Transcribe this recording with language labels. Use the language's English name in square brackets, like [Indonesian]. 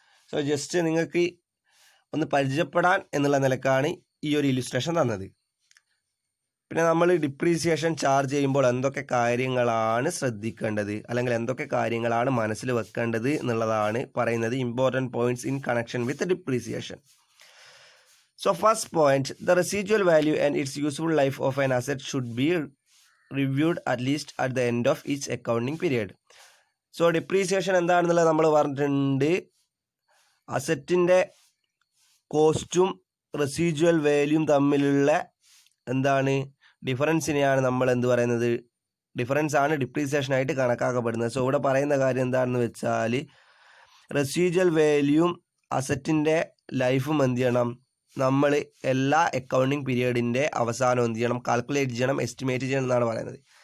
[Malayalam] So just നിങ്ങൾക്ക് ഒന്ന് പരിചയപ്പെടാൻ എന്നുള്ള നിലക്കാണ് ഈ ഒരു ഇല്ലുസ്ട്രേഷൻ തന്നത്. പിന്നെ നമ്മൾ ഡിപ്രീസിയേഷൻ ചാർജ് ചെയ്യുമ്പോൾ എന്തൊക്കെ കാര്യങ്ങളാണ് ശ്രദ്ധിക്കേണ്ടത്, അല്ലെങ്കിൽ എന്തൊക്കെ കാര്യങ്ങളാണ് മനസ്സിൽ വെക്കേണ്ടത് എന്നുള്ളതാണ് പറയുന്നത് [English] Important points in connection with depreciation. So first point, the residual value and its useful life of an asset should be reviewed at least at the end of each accounting period. [Malayalam] So depreciation എന്താണെന്നുള്ളത് നമ്മൾ പറഞ്ഞിട്ടുണ്ട്. അസറ്റിൻ്റെ കോസ്റ്റും residual വാല്യൂം തമ്മിലുള്ള എന്താണ് ഡിഫറൻസിനെയാണ് നമ്മൾ എന്ത് പറയുന്നത്, difference ആണ് ഡിപ്രീസിയേഷൻ ആയിട്ട് കണക്കാക്കപ്പെടുന്നത്. സോ ഇവിടെ പറയുന്ന കാര്യം എന്താണെന്ന് വെച്ചാൽ റെസിജ്വൽ വാല്യൂം അസറ്റിൻ്റെ ലൈഫും എന്ത് ചെയ്യണം, നമ്മൾ എല്ലാ അക്കൗണ്ടിങ് പീരിയഡിൻ്റെ അവസാനം എന്ത് ചെയ്യണം, കാൽക്കുലേറ്റ് ചെയ്യണം, എസ്റ്റിമേറ്റ് ചെയ്യണം എന്നാണ് പറയുന്നത്.